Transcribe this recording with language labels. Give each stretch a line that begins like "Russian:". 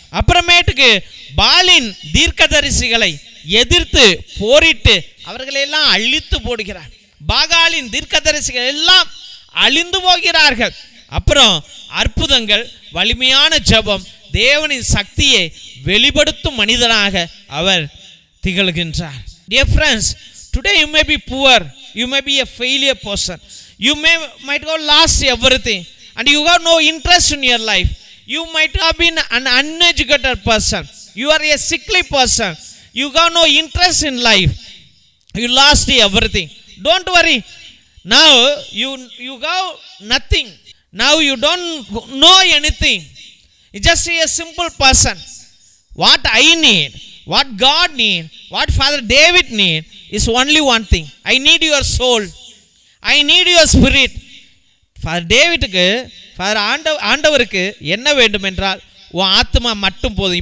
Tamil: அப்புறமேட்டுக்கு பாலின் தீர்க்கதரிசிகளை எதிர்த்து போரிட்டு அவர்களெல்லாம் அழித்து போடுகிறார். பாகாலின் தீர்க்கதரிசிகள் எல்லாம் அழிந்து போகிறார்கள். அப்புறம் அற்புதங்கள், வலிமையான ஜெபம், தேவனின் சக்தியை வெளிப்படுத்தும் மனிதனாக அவர் திகழ்கின்றார்.
English: Dear friends, today you may be poor, you may be a failure person, you might have lost everything and you have no interest in your life. You might have been an uneducated person, you are a sickly person, you have no interest in life, you lost everything. Don't worry, now you have nothing, now you don't know anything, you just a simple person. What I need, what God need, what Father David need is only one thing. I need your soul, I need your spirit.
Tamil: Father டேவிட்டுக்கு, father ஆண்டவருக்கு என்ன வேண்டும் என்றால் உன் ஆத்மா மட்டும் போதும்.